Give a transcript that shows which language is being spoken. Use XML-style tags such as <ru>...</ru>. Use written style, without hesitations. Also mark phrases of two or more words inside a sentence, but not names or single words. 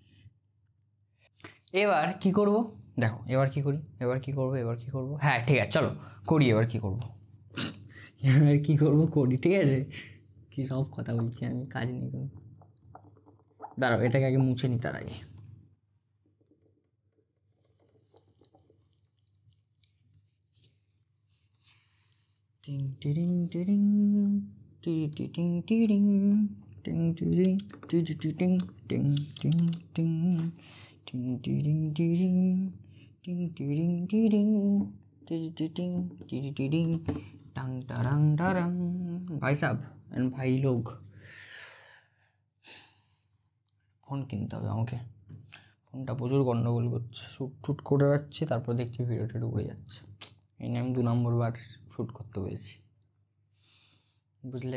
<bn>এবার কি করব দেখো, এবার কি করি, এবার কি করব, হ্যাঁ ঠিক আছে চলো করি। এবার কি করব করি, ঠিক আছে? কি সব কথা বলছি আমি, কাজ নেই কোনো। দাঁড়াও, এটাকে আগে মুছে নি তার আগে। টিং টিরিং টিরিং টিরি টিং টিরিং টিং টিরিং টিরি টিং টিং টিং টিং টিং টিরিং টিরিং টিং টিরিং টিরিং টিরি টিং টিরি টিরিং টাং টারাং টারাং।</bn> <hi>भाई साहब एंड भाई लोग,</hi> <bn>ফোন কিনতে হবে আমাকে, ফোনটা প্রচুর গন্ডগোল করছে, শ্যুট করে যাচ্ছে, তারপর দেখছি ভিডিওটা উড়ে যাচ্ছে। এই নিয়ে আমি 2 নম্বর বার শ্যুট করতে পেরেছি, বুঝলে?</bn>